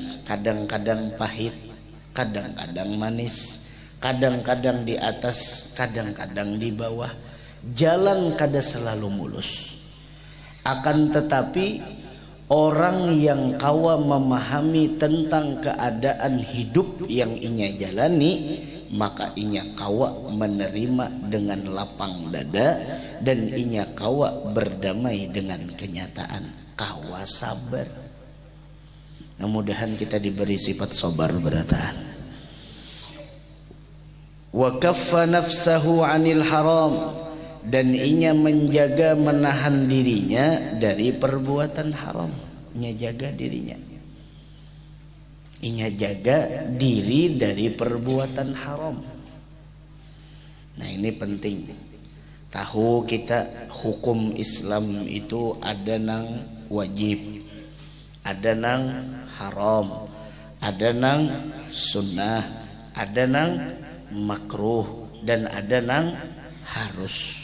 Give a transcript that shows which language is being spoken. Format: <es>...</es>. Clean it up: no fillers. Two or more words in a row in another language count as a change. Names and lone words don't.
<bjn>Kadang-kadang pahit, kadang-kadang manis, kadang-kadang di atas, kadang-kadang di bawah. Jalan kada selalu mulus. Akan tetapi orang yang kawa memahami tentang keadaan hidup yang inya jalani, maka inya kawa menerima dengan lapang dada dan inya kawa berdamai dengan kenyataan, kawa sabar. Mudah-mudahan kita diberi sifat sabar bertahan.</bjn> <ar>وكف نفسه عن الحرام,</ar> <bjn>dan inya menjaga menahan dirinya dari perbuatan haram. Inya jaga dirinya. Inya jaga diri dari perbuatan haram. Nah, ini penting. Tahu kita hukum Islam itu ada nang wajib, ada nang haram, ada nang sunnah, ada nang makruh, dan ada nang harus.</bjn>